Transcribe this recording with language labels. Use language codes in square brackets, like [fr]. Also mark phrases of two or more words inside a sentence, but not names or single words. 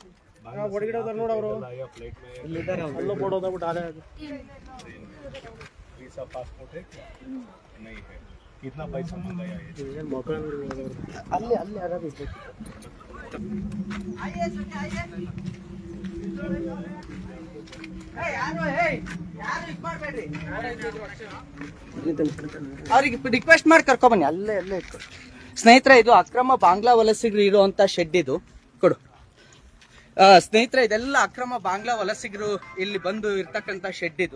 [hi] फ्लाइट में [en] visa passport [hi] है क्या? नहीं है. कितना पैसा मंगाया ये? अल्ले आइए सके आइए. [kn] ಯಾರು ಇಟ್ಮಾಡ್ಬೇಡ್ರಿ. ಅವ್ರಿಗೆ ರಿಕ್ವೆಸ್ಟ್ ಮಾಡಿ ಕರ್ಕೊಬನ್ನಿ. ಅಲ್ಲೇ ಇಟ್ಕೊಡಿ. ಸ್ನೇಹಿತರೆ, ಇದು ಅಕ್ರಮ ಬಾಂಗ್ಲಾ ವಲಸಿಗರು ಇರುವಂತ ಶೆಡ್. ಇದು ಕೊಡು. ಸ್ನೇಹಿತರೆ, ಇದೆಲ್ಲ ಅಕ್ರಮ ಬಾಂಗ್ಲಾ ವಲಸಿಗರು ಇಲ್ಲಿ ಬಂದು ಇರ್ತಕ್ಕಂಥ ಶೆಡ್ ಇದು.